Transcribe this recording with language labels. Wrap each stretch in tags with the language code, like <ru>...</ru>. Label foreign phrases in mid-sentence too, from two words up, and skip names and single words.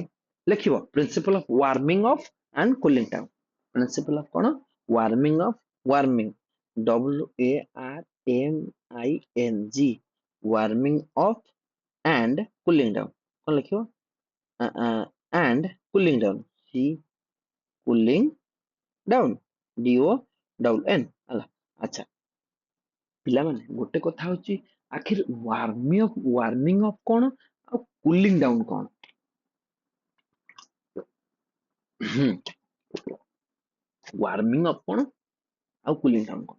<en>ଲେଖିବ principle of warming of and cooling down. principle of କଣ? warming of, warming, WARMING, warming of and cooling down.</en> <or>କଣ ଲେଖିବ?</or> <en>and cooling down. C cooling down.</en> <or>DON ହେଲା। ଆଚ୍ଛା ପିଲାମାନେ ଗୋଟେ କଥା ହଉଛି ଆଖିर</or> <en>warming up</en> <or>କଣ ଆଉ</or> <en>cooling down</en> <or>କଣ?</or> <en>warming up</en> <or>କଣ ଆଉ</or> <en>cooling down</en> <or>କଣ?</or>